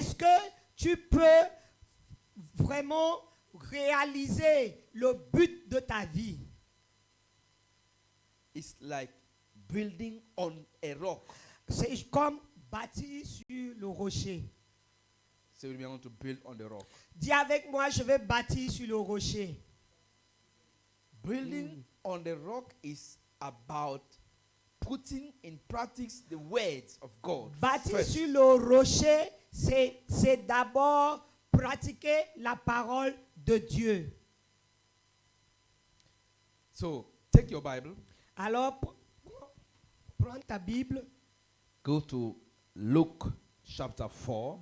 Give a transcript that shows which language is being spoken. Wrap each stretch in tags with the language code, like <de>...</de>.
<fr>est-ce que tu peux vraiment réaliser le but de ta vie.</fr> <en>It's like building on a rock.</en> <fr>C'est comme bâtir sur le rocher.</fr> <en>So we want to build on the rock.</en> <fr>Dis avec moi, je vais bâtir sur le rocher.</fr> <en>Building on the rock is about putting in practice the words of God.</en> <fr>Bâtir</fr> <en>first.</en> <fr>sur le rocher, c'est d'abord pratiquer la parole de Dieu.</fr> <en>So take your Bible,</en> <fr>Alors, prends ta Bible,</fr> <en>go to Luke chapter 4.</en>